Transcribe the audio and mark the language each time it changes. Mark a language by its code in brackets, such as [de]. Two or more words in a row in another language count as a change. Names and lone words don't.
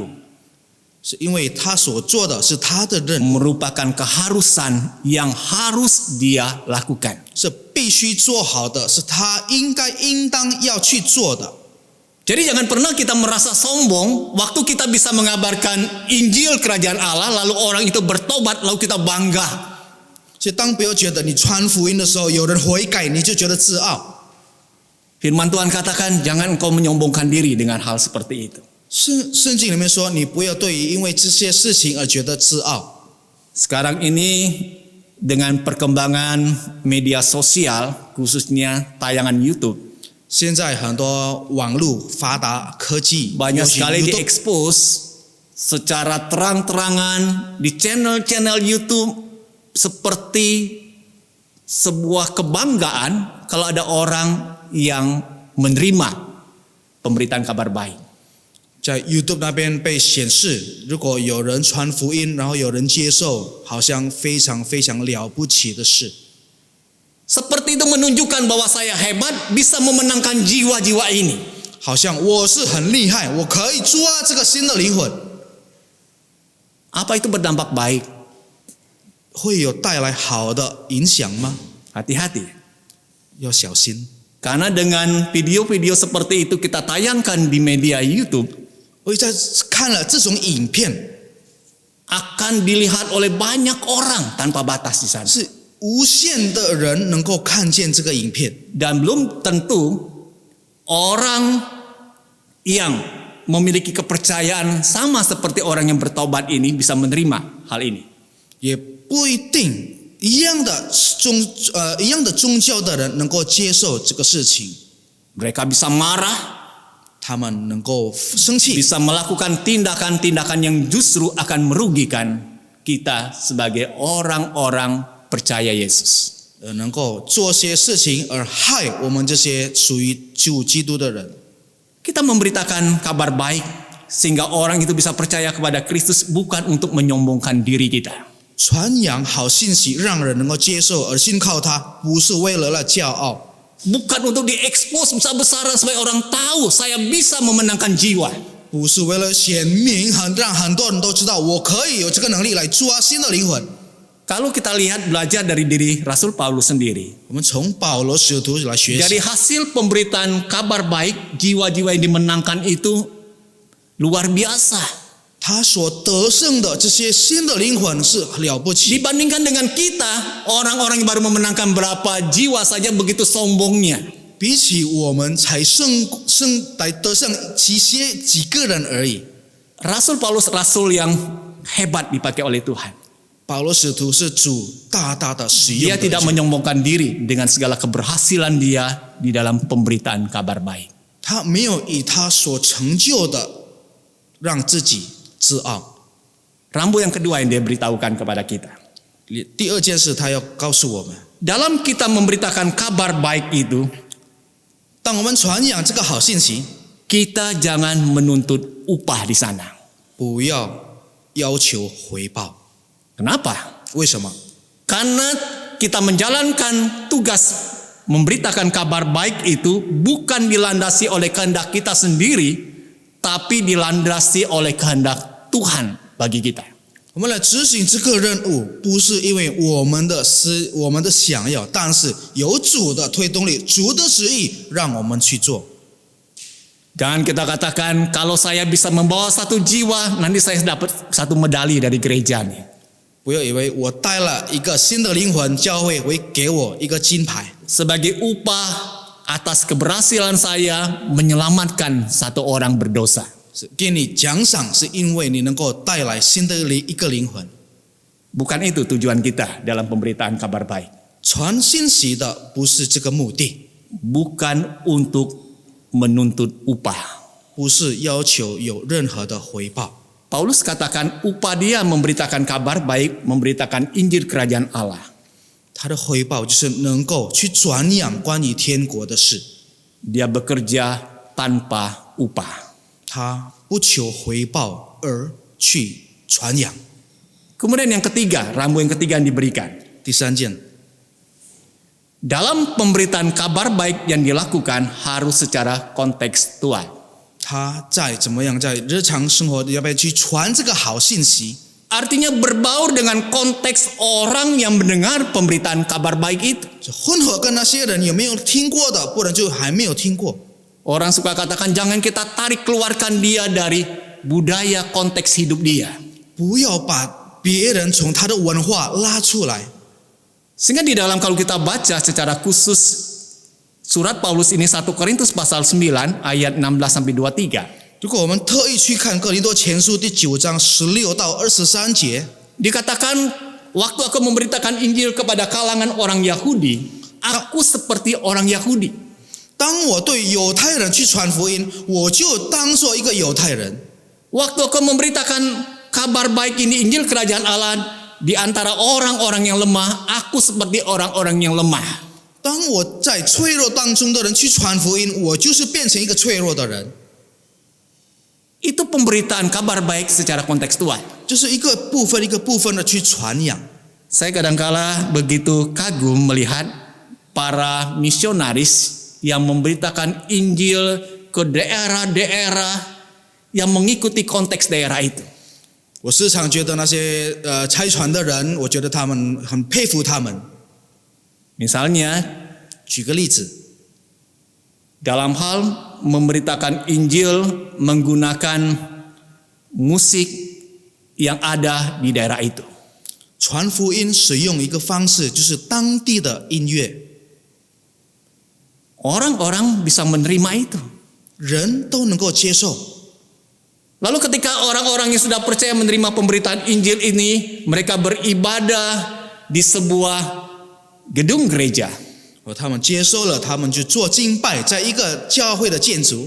[zh] 是因为他所做的是他的任务， [id] merupakan keharusan yang harus dia lakukan. [zh] 是必须做好的，是他应当要去做的。 [id] Jadi jangan pernah kita merasa sombong waktu kita bisa mengabarkan Injil Kerajaan Allah lalu orang itu bertobat lalu kita bangga. [zh] 所以当不要觉得你传福音的时候有人悔改，你就觉得自傲。 [id] Firman Tuhan katakan jangan engkau menyombongkan diri dengan hal seperti itu. [zh] 圣经里面说，你不要对于因为这些事情而觉得自傲。 [id] Sekarang ini dengan perkembangan media sosial khususnya tayangan YouTube [zh] 现在很多网络发达科技， [id] banyak [zh] 尤其 [id] sekali YouTube diekspos secara terang-terangan di channel-channel YouTube seperti sebuah kebanggaan kalau ada orang yang menerima pemberitaan kabar baik. [zh] 在 YouTube 那边被显示，如果有人传福音，然后有人接受，好像非常非常了不起的事。 [id] Seperti itu menunjukkan bahwa saya hebat bisa memenangkan jiwa-jiwa ini. [zh] 好像我是很厉害，我可以抓这个新的灵魂， [id] Apa itu berdampak baik? [zh] 会有带来好的影响吗？ [id] Hati-hati. [zh] 要小心。 [id] Karena dengan video-video seperti itu kita tayangkan di media YouTube [zh] 我在看了这种影片， [id] akan dilihat oleh banyak orang tanpa batas di sana. [zh] 是无限的人能够看见这个影片， [id] Dan belum tentu orang yang memiliki kepercayaan sama seperti orang yang bertobat ini bisa menerima hal ini. [zh] 也不一定一样的宗教的人能够接受这个事情， [id] Mereka bisa marah, [zh] 他们能够生气， [id] bisa melakukan tindakan-tindakan yang justru akan merugikan kita sebagai orang-orang percaya Yesus. [zh] 能够做些事情而害我们这些属于主基督的人。 [id] Kita memberitakan kabar baik sehingga orang itu bisa percaya kepada Kristus bukan untuk menyombongkan diri kita. [zh] 传扬好信息，让人能够接受而信靠他，不是为了骄傲， [id] Bukan untuk diekspos besar-besaran supaya orang tahu saya bisa memenangkan jiwa. [zh] 不是为了显明让很多人都知道我可以有这个能力来抓新的灵魂。 [id] Kalau kita lihat belajar dari diri Rasul Paulus sendiri, [zh] 我们从保罗使徒来学 [id] dari [zh] 习， [id] hasil pemberitaan kabar baik, jiwa-jiwa yang dimenangkan itu luar biasa. [zh] 他所得胜的这些新的灵魂是了不起。 [id] Dibandingkan dengan kita, orang-orang yang baru memenangkan berapa jiwa saja begitu sombongnya. [zh] 比起我们才来得胜几个人而已。 [id] Rasul Paulus rasul yang hebat dipakai oleh Tuhan. [zh] 保罗使徒是主大大的使用 [id] Dia [zh] 的 [id] tidak menyombongkan diri dengan segala keberhasilan dia di dalam pemberitaan kabar baik. [zh] 他没有以他所成就的让自己自傲。 [id] Rambu yang kedua yang dia beritahukan kepada kita. [zh] 第二件事，他要告诉我们， [id] Dalam kita memberitakan kabar baik itu, [zh] 当我们传扬这个好信息， [id] kita jangan menuntut upah di sana. [zh] 不要要求回报。 [id] Kenapa? [zh] 为什么？ [id] Karena kita menjalankan tugas memberitakan kabar baik itu bukan dilandasi oleh kehendak kita sendiri, tapi dilandasi oleh kehendak Tuhan bagi kita. [zh] 我们来执行这个任务，不是因为我们的想要，但是有主的推动力，主的旨意让我们去做。 [id] Jangan kita katakan kalau saya bisa membawa satu jiwa, nanti saya dapat satu medali dari gereja nih. [zh] 不要以为我带了一个新的灵魂，教会会给我一个金牌， [id] Sebagai upah atas keberhasilan saya menyelamatkan satu orang berdosa. [zh] 是给你奖赏，是因为你能够带来新的一个灵魂。 [id] Bukan itu tujuan kita dalam pemberitaan kabar baik. [zh] 传信息的不是这个目的， [id] Bukan untuk menuntut upah. [zh] 不是要求有任何的回报。 [id] Paulus katakan upah dia memberitakan kabar baik, memberitakan Injil Kerajaan Allah. [zh] 他的回报就是能够去传扬关于天国的事， [id] Dia bekerja tanpa upah. [zh] 他不求回报而去传扬。 [id] Kemudian yang ketiga, rambu yang ketiga yang diberikan. [zh] 第三件， [id] Dalam pemberitaan kabar baik yang dilakukan harus secara kontekstual. [zh] 他在怎么样在日常生活要不要去传这个好信息？ [id] Artinya berbaur dengan konteks orang yang mendengar pemberitaan kabar baik itu. [zh] 就混合跟那些人有没有听过的，不然就还没有听过。 [id] Orang suka katakan jangan kita tarik keluarkan dia dari budaya konteks hidup dia. [zh] 不要把别人从他的文化拉出来。 [id] Sehingga di dalam kalau kita baca secara khusus surat Paulus ini 1 Korintus pasal 9 ayat 16 sampai 23. [zh] 如果我们特意去看哥林多前书第9章16到23节， [id] Dikatakan waktu aku memberitakan Injil kepada kalangan orang Yahudi, aku seperti orang Yahudi. [zh] 当我对犹太人去传福音，我就当做一个犹太人。 [id] Waktu aku memberitakan kabar baik ini Injil kerajaan Allah di antara orang-orang yang lemah, aku seperti orang-orang yang lemah. [zh] 当我在脆弱当中的人去传福音，我就是变成一个脆弱的人。 [id] Itu pemberitaan kabar baik secara kontekstual. [zh] 就是一个部分的去传扬。 [id] Saya kadangkala begitu kagum melihat para misionaris yang memberitakan Injil ke daerah-daerah yang mengikuti konteks daerah itu. [zh] 我时常觉得那些差传的人，我觉得他们很佩服他们。 [id] Misalnya [zh] 举个例子， [id] dalam hal memberitakan Injil menggunakan musik yang ada di daerah itu. [zh] 传福音使用一个方式，就是当地的音乐， [id] Orang-orang bisa menerima itu. [zh] 人都能够接受。 [id] Lalu ketika orang-orang yang sudah percaya menerima pemberitaan Injil ini, mereka beribadah di sebuah gedung gereja. [zh] 他们接受了，他们就做敬拜，在一个教会的建筑。